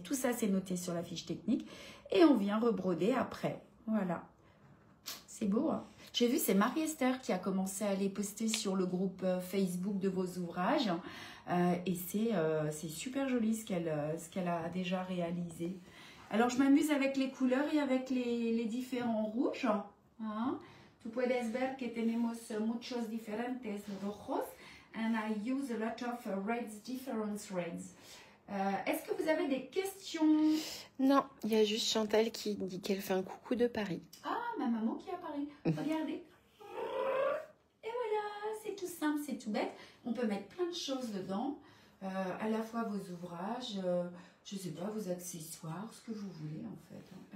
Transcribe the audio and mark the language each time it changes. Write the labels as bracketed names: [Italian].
[French] Tout ça, c'est noté sur la fiche technique. Et on vient rebroder après. Voilà. C'est beau, hein? J'ai vu, c'est Marie-Esther qui a commencé à les poster sur le groupe Facebook de vos ouvrages. Et c'est super joli ce qu'elle a déjà réalisé. Alors, je m'amuse avec les couleurs et avec les différents rouges. Hein? [Spanish] Tu puedes ver que tenemos muchos diferentes rojos. [English] And I use a lot of reds, different reds. [French] Est-ce que vous avez des questions? Non, il y a juste Chantal qui dit qu'elle fait un coucou de Paris. Ah, ma maman qui apparaît. Regardez. Et voilà, c'est tout simple, c'est tout bête. On peut mettre plein de choses dedans. À la fois vos ouvrages, je sais pas, vos accessoires, ce que vous voulez en fait.